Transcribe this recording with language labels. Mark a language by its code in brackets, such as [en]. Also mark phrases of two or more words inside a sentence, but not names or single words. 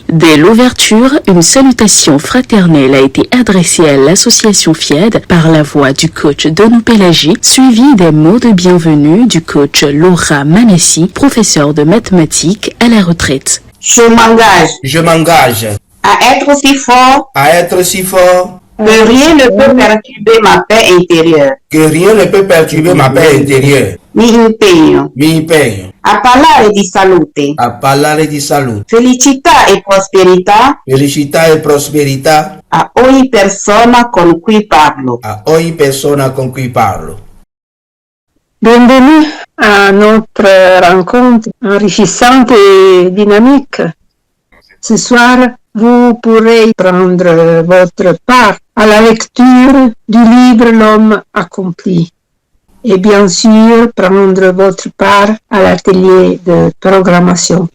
[fr] Dès l'ouverture, une salutation fraternelle a été adressée à l'association FIED par la voix du coach Donou Pelagi, suivie des mots de bienvenue du coach Laura Manassi, professeur de mathématiques à la retraite. Je m'engage à être si fort que rien ne peut perturber ma paix intérieure. [it] Mi impegno a parlare di salute, felicità e prosperità a ogni persona con cui parlo. [fr] Bienvenue à notre rencontre enrichissante et dynamique. Ce soir, vous pourrez prendre votre part à la lecture du livre L'homme accompli et bien sûr prendre votre part à l'atelier de programmation.